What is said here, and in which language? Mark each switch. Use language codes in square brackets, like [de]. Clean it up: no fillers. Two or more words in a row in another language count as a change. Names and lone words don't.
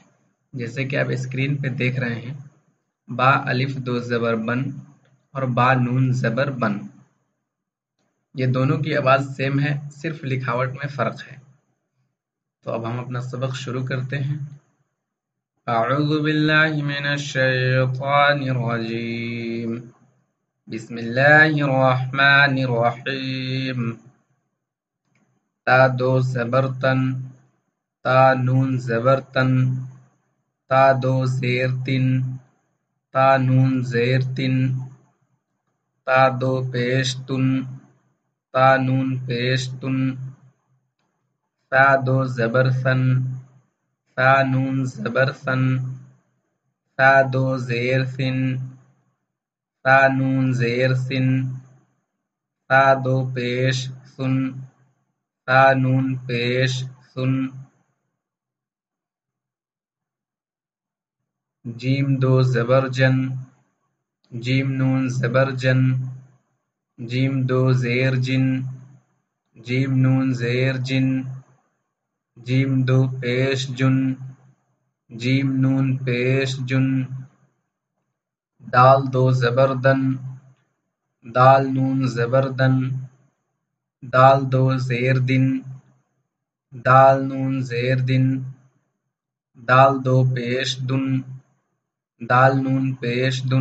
[ur] جیسے کہ آپ اسکرین پہ دیکھ رہے ہیں، با الف دو زبر بن اور با نون زبر بن، یہ دونوں کی آواز سیم ہے، صرف لکھاوٹ میں فرق ہے۔ تو اب ہم اپنا سبق شروع کرتے ہیں۔ [ar] اعوذ باللہ من الشیطان الرجیم، بسم اللہ الرحمن الرحیم۔ [ur] تا دو زبر تن، تا نون زبر تن، تا دو زیر تن، تا نون زیر تن، تا دو پیش تن، تا نون پیش تن، تا دو زبر ثن، تا نون زبر ثن، تا دو زیر ثن، تا نون زیر سن، تا دو پیش سن، تا نون پیش سن۔ جیم دو زبر جن، جیم نون زبر جن، جیم دو زیر جن، جیم نون زیر جن، جیم دو پیش جن، جیم نون پیش جن۔ دال دو زبر دن، دال نون زبر دن، دال دو زیر دن، دال نون زیر دن، دال دو پیش دن، دال نون پیش دن۔